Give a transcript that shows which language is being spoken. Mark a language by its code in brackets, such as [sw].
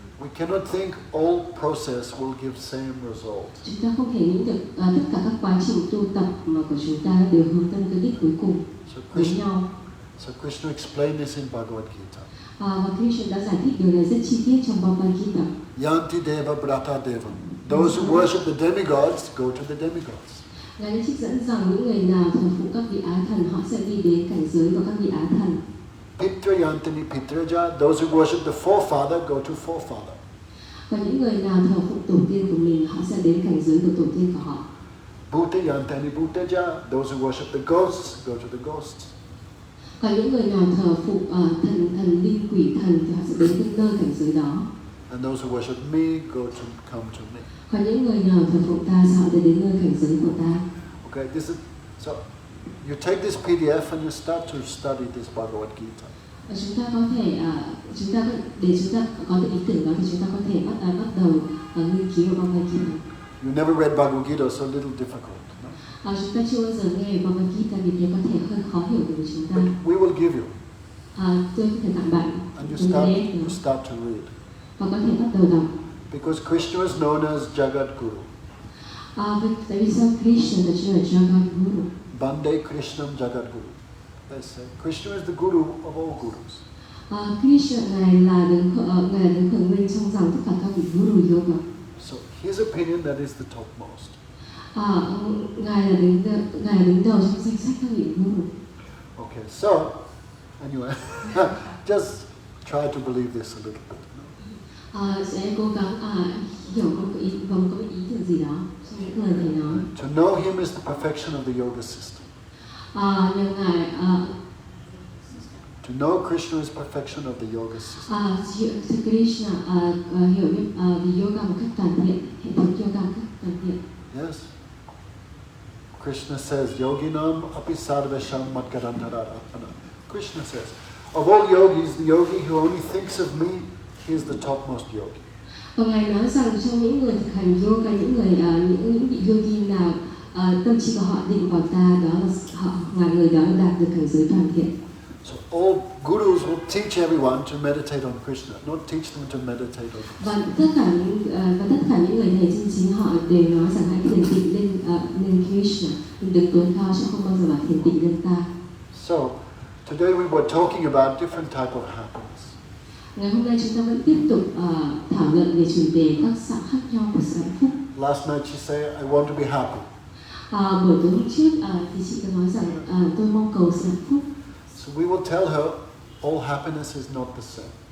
[en] We cannot think all process will give same result. [vi] Chúng ta không thể nghĩ được tất cả các quá trình tu tập mà của chúng ta đều hướng tới cái đích cuối cùng với nhau. [en] So Krishna explained this in Bhagavad Gita. [vi] Và Krishna đã giải thích điều này rất chi tiết trong Bhagavad Gita. [sa] Yanti deva brata devam. [en] Those who worship the demigods go to the demigods. [vi] Ngài đã trích dẫn rằng những người nào thờ phụng các vị á thần họ sẽ đi đến cảnh giới của các vị á thần. [sa] Pitra yantini pitraja. [en] Those who worship the forefather go to forefather. [vi] Và những người nào thờ phụng tổ tiên của mình họ sẽ đến cảnh giới của tổ tiên của họ. [sa] Bhuta yantani bhutaja. [en] Those who worship the ghosts go to the ghosts. [vi] Còn những người nào thờ phụng thần linh quỷ thần thì họ sẽ đến cái nơi cảnh giới đó. [en] And those who worship me come to me. [vi] Còn những người nào thờ phụng ta thì họ đến nơi cảnh giới của ta. [en] Okay, this is so. You take this PDF and you start to study this Bhagavad Gita. [vi] Và chúng ta có thể chúng ta có được ý tưởng đó thì chúng ta có thể bắt đầu nghiên cứu vào Bhagavad Gita. [en] You never read Bhagavad Gita, so a little difficult. No? [vi] Chúng ta chưa bao giờ nghe về Bhagavad Gita, vì thế có thể hơi khó hiểu đối với chúng ta. [en] But we will give you. [vi] Tôi có thể tặng bạn. [en] And you start to read. [vi] Và có thể bắt đầu đọc. [en] Because Krishna is known as Jagat Guru. [vi] Tại vì sao Krishna được gọi là Jagat Guru? [sa] Bande Krishnam Jagat Guru. [en] They say Krishna is the Guru of all gurus. [vi] Krishna ngài là đứng khởi nguyên trong rằng tất cả các vị Guru yoga. [en] So his opinion that is the topmost. [vi] Ngài là đứng đầu trong danh sách các vị Guru. [en] Okay, so anyway, just try to believe this a little bit. [vi] Sẽ cố gắng hiểu có ý tưởng gì đó trong những lời thầy nói. [en] To know him is the perfection of the yoga system. [vi] Nhờ ngài [en] to know Krishna is perfection of the yoga system. [vi] Krishna hiểu biết về yoga một cách toàn diện, hệ thống yoga một cách toàn diện. [en] Yes. Krishna says, [sa] Yoginam api sarvesham madgarantara apana. [en] Krishna says, of all yogis, the yogi who only thinks of me, he is the topmost yogi. [vi] Và ngài nói rằng trong những người thực hành yoga, những vị yogi nào tâm trí của họ định vào ta, đó là người đó đạt được cảnh giới toàn thiện. [en] So all gurus will teach everyone to meditate on Krishna, not teach them to meditate on Krishna. [vi] Và tất cả những người thầy chân chính họ đều nói rằng hãy thiền định lên Krishna, đừng tốn cao chứ không bao giờ bảo thiền định lên ta. [en] So today we were talking about different type of happiness. [vi] Ngày hôm nay chúng ta vẫn tiếp tục thảo luận về chủ đề các dạng khác nhau của sự hạnh phúc. [en] Last night she said, I want to be happy. [vi] Buổi tối hôm trước thì chị có nói rằng tôi mong cầu sự hạnh phúc. [en] So we will tell her all happiness is not the same.